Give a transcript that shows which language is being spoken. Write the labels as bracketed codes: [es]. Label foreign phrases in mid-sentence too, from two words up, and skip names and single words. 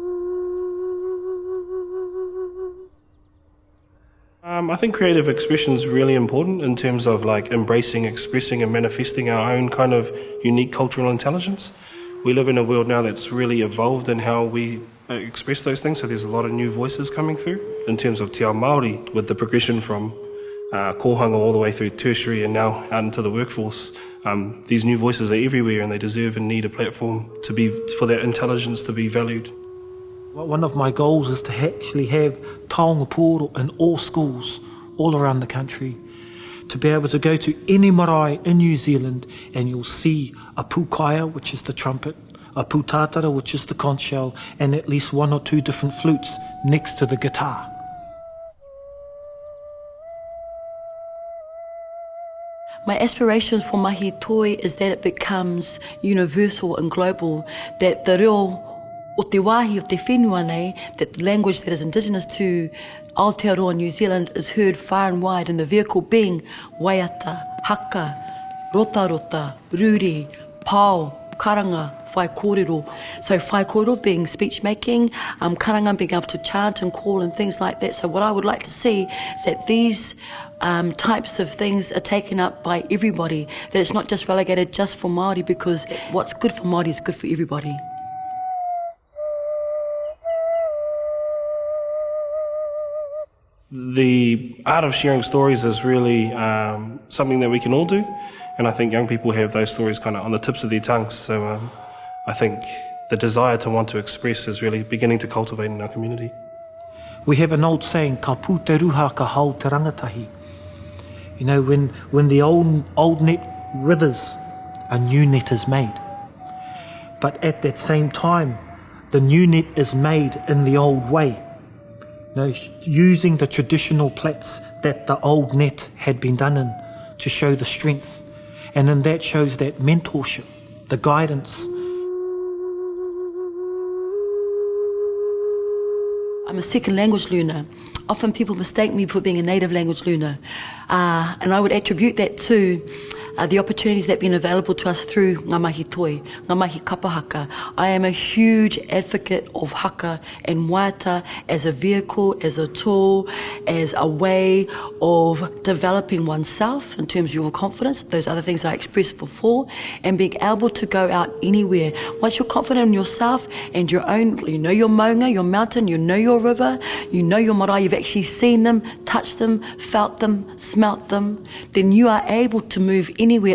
[en] I think creative expression is really important in terms of like embracing, expressing and manifesting our own kind of unique cultural intelligence. We live in a world now that's really evolved in how we express those things, so there's a lot of new voices coming through in terms of [mi] te ao Māori, [en] with the progression from kōhanga all the way through tertiary and now out into the workforce. These new voices are everywhere and they deserve and need a platform for that intelligence to be valued. One of my goals is to actually have [mi] taonga pōro [en] in all schools all around the country, to be able to go to any marae in New Zealand and you'll see a puāwai, which is the trumpet, a putātara, which is the conch shell, and at least 1 or 2 different flutes next to the guitar. My aspirations for Mahi Toi is that it becomes universal and global, that [mi] the reo o te wāhi o te whenua nei, [en] that the language that is indigenous to Aotearoa New Zealand is heard far and wide, and the vehicle being [mi] waiata, haka, rota, ruri, pao, karanga, whai kōrero. [en] So [mi] whai kōrero [en] being speech making, karanga being able to chant and call and things like that. So what I would like to see is that these types of things are taken up by everybody, that it's not just relegated just for Māori, because what's good for Māori is good for everybody. The art of sharing stories is really something that we can all do, and I think young people have those stories kind of on the tips of their tongues, so I think the desire to want to express is really beginning to cultivate in our community. We have an old saying, [mi] ka pū te ruha ka hau te rangatahi. [en] You know, when the old net withers, a new net is made. But at that same time, the new net is made in the old way. You know, using the traditional plats that the old net had been done in to show the strength. And then that shows that mentorship, the guidance. I'm a second language learner. Often people mistake me for being a native language learner. And I would attribute that to the opportunities that have been available to us through [mi] ngā mahi toi, ngā mahi kapa haka. [en] I am a huge advocate of haka and waiata as a vehicle, as a tool, as a way of developing oneself in terms of your confidence, those other things I expressed before, and being able to go out anywhere. Once you're confident in yourself and your own, you know your maunga, your mountain, you know your river, you know your marae, you've actually seen them, touched them, felt them, smelt them, then you are able to move anywhere.